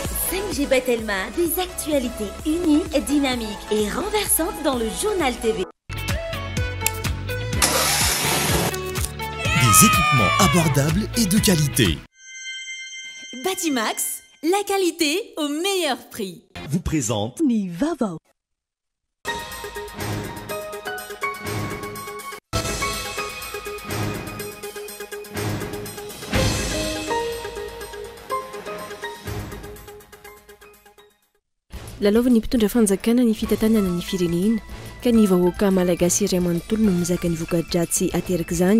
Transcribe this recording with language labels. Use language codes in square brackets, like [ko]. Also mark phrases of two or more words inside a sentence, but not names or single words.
[fr] 5G Batelma, des actualités uniques, dynamiques et renversantes dans le journal TV. Des équipements abordables et de qualité. Batimax, la qualité au meilleur prix. Vous présente [mg] Nivava. Lalaova ny mpitondra fanjakana ny fitantanana ny firenena ka ny vahoaka malagasy iray manontolo no mizaka ny voka-dratsy ateraka izany.